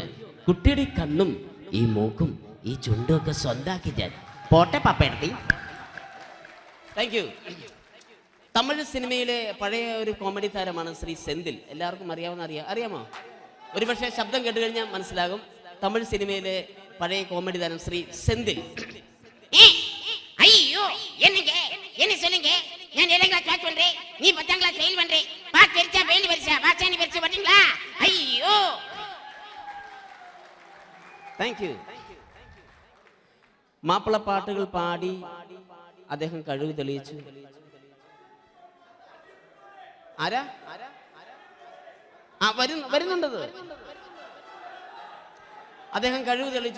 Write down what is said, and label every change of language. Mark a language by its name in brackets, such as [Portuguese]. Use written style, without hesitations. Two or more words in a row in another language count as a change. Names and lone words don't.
[Malayalam] കുട്ടിയുടെ ഈ കണ്ണും ഈ മൂക്കും ഈ ചുണ്ടും ഒക്കെ സ്വന്താക്കി ഞാൻ. പോട്ടെ പപ്പയെടുത്തി. താങ്ക് യു. തമിഴ് സിനിമയിലെ പഴയ ഒരു കോമഡി താരമാണ് ശ്രീ സെന്തിൽ. എല്ലാവർക്കും അറിയാമോ? ഒരുപക്ഷെ ശബ്ദം കേട്ട് കഴിഞ്ഞാൽ മനസ്സിലാകും. തമിഴ് സിനിമയിലെ പഴയ കോമഡി താരം ശ്രീ സെന്തിൽ. [Tamil] ஐயோ என்ன சொல்லுங்க நான் 7th கிளாஸ் பாஸ் பண்றேன் நீ 10th கிளாஸ் ஃபெயில் பண்றே பாஸ் தெரிச்சா ஃபெயில் வரிசா பாஸானி வரிசா பாத்தீங்களா ஐயோ [Malayalam] താങ്ക് യു. മാപ്പിളപ്പാട്ടുകൾ പാടി അദ്ദേഹം കഴിവ് തെളിയിച്ചു. ആരാ വരുന്നുണ്ടത്. അദ്ദേഹം കഴിവ് തെളിയിച്ചു.